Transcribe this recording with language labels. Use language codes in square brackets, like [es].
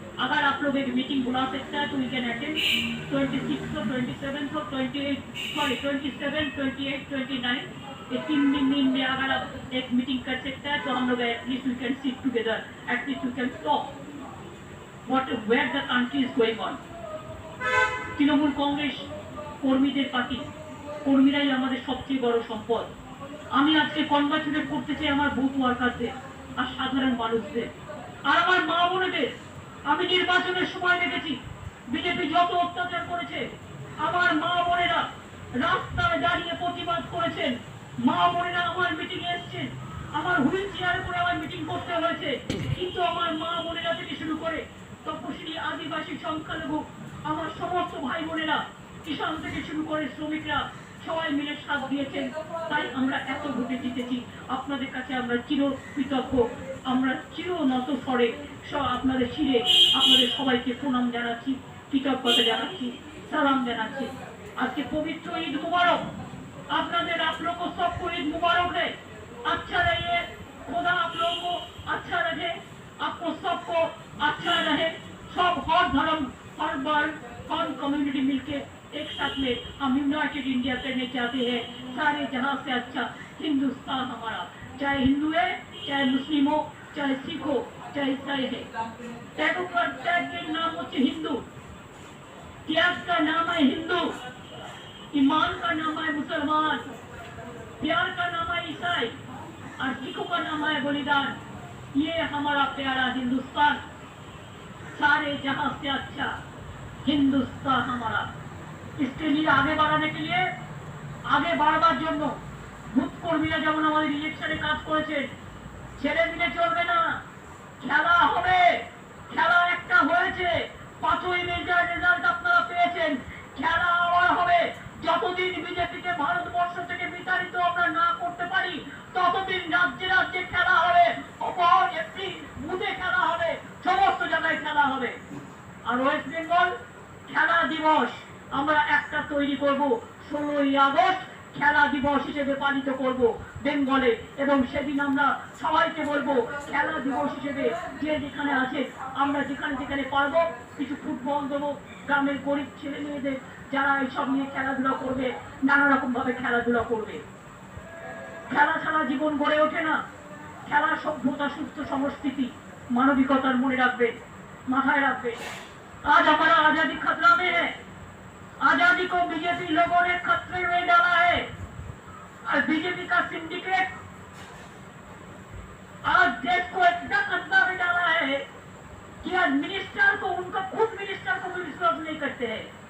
[hi] अगर आप लोग एक मीटिंग बुला सकते हैं तो [en] we can attend [hi] 26 और 27 और 27, 28, 29 ये 3 दिन में अगर आप एक मीटिंग कर सकते हैं तो हम लोग [en] At least we can sit together, at least we can talk what where the country is going on. [bn] Trinamool Congress কর্মীদের পার্টি, কর্মীরাই আমাদের সবচেয়ে বড় সম্পদ। আমি আজকে কনগ্রাচুলেট করতে চাই আমার বুথ ওয়ার্কারদের আর সাধারণ মানুষদের আর আমার মা বোনেদের। আমি নির্বাচনের সময় দেখেছি বিজেপি যত অত্যাচার করেছে, আমার মা বোনেরা রাস্তায় দাঁড়িয়ে প্রতিবাদ করেছেন, মা বোনেরা আমার মিটিং এ এসেছেন, আমার হুইল চেয়ারে করে আমার মিটিং করতে হয়েছে, কিন্তু আমার মা বোনেরা থেকে শুরু করে তপশিলি আদিবাসী সংখ্যালঘু আমার সমস্ত ভাই বোনেরা, কিষাণ থেকে শুরু করে শ্রমিকরা সবাই মিলে সাথ দিয়েছেন। তাই আমরা এত ভোটে জিতেছি। আপনাদের কাছে আমরা চির কৃতজ্ঞ, আমরা চির নত স্বরে আপনাদের শিরে আপনাদের সবাইকে প্রণাম জানাচ্ছি, কৃতজ্ঞতা জানাচ্ছি, সালাম জানাচ্ছি। আজকে পবিত্র ঈদ মুবারক আপনাদের, [hi] आप लोग को सबको ईद मुबारक है। अच्छा रहिए, खुदा आप लोगों को अच्छा रखे, आपको सबको अच्छा रहे। सब हर धर्म हर वर्ग हर कम्युनिटी मिलके एक साथ में हम यूनाइटेड इंडिया करने चाहते हैं। सारे जहां से अच्छा हिंदुस्तान हमारा, चाहे हिंदू है, चाहे मुस्लिम हो, चाहे सिख हो, चाहे ईसाई है। टैग के नाम होते हिंदू, त्याग का नाम है हिंदू, ईमान का नाम है मुसलमान, प्यार का नाम है ईसाई और सिखों का नाम है बलिदान। ये हमारा प्यारा हिंदुस्तान, सारे जहां से अच्छा हिंदुस्तान हमारा। इसके लिए आगे बढ़ाने के लिए आगे [bn] बढ़ाবার জন্য বুথ কর্মীরা যেমন আমাদের ইলেকশনে কাজ করেছেন, ছেড়ে দিলে চলবে না। খেলা হবে, খেলা একটা হয়েছে, 5ই মে যা রেজাল্ট আপনারা পেয়েছেন, খেলা আবার হবে। যতদিন বিজেপিকে ভারতবর্ষ থেকে বিতাড়িত আমরা না করতে পারি ততদিন রাজ্যে রাজ্যে খেলা হবে, একটি বুথে খেলা হবে, সমস্ত জায়গায় খেলা হবে। আর ওয়েস্ট বেঙ্গল খেলা দিবস আমরা একটা তৈরি করব, 16ই আগস্ট খেলা দিবস হিসেবে পালিত করব বেঙ্গলে। এবং সেদিন আমরা সবাইকে বলবো খেলা দিবস হিসেবে যে যেখানে আছে আমরা যেখানে যেখানে পারবো কিছু ফুটবল দেবো, গ্রামের গরিব ছেলে মেয়েদের যারা এইসব নিয়ে খেলাধুলা করবে, নানা রকম ভাবে খেলাধুলা করবে। খেলা ছাড়া জীবন গড়ে ওঠে না। খেলা সভ্যতা, সুস্থ সংস্কৃতি, मानविकता मने रखबे, माथाय रखबे। [hi] आज हमारा आजादी खतरा में है। आजादी को बीजेपी लोगों ने खतरे में डाला है और बीजेपी का सिंडिकेट आज देश को इतना खतरा में डाला है कि आज मिनिस्टर को, उनका खुद मिनिस्टर को भी विश्वास नहीं करते हैं।